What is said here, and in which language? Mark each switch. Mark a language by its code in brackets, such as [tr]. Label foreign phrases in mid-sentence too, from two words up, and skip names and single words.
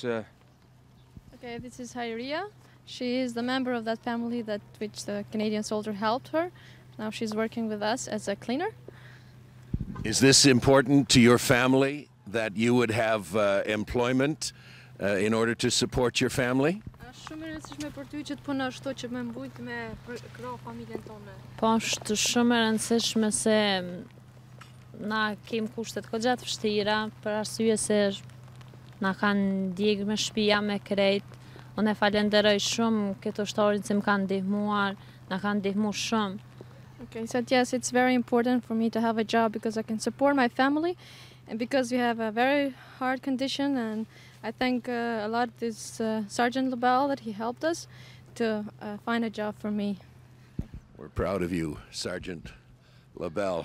[en] Okay, this is Hyria. She is the member of that family which the Canadian soldier helped her. Now she's working with us as a cleaner. Is this important to your family, that you would have employment in order to support your family? [sq] Po është shumë e rëndësishme se na kemi kushtet goxha të vështira për arsye se na kanë ndjek me shtëpia me krejt. Unë e falenderoj shumë këtë ushtarin që më kanë ndihmuar, na kanë ndihmuar shumë. [en] Okay, so yes, it's very important for me to have a job because I can support my family and because we have a very hard condition, and I thank a lot this Sergeant LaBelle that he helped us to find a job for me. We're proud of you, Sergeant LaBelle.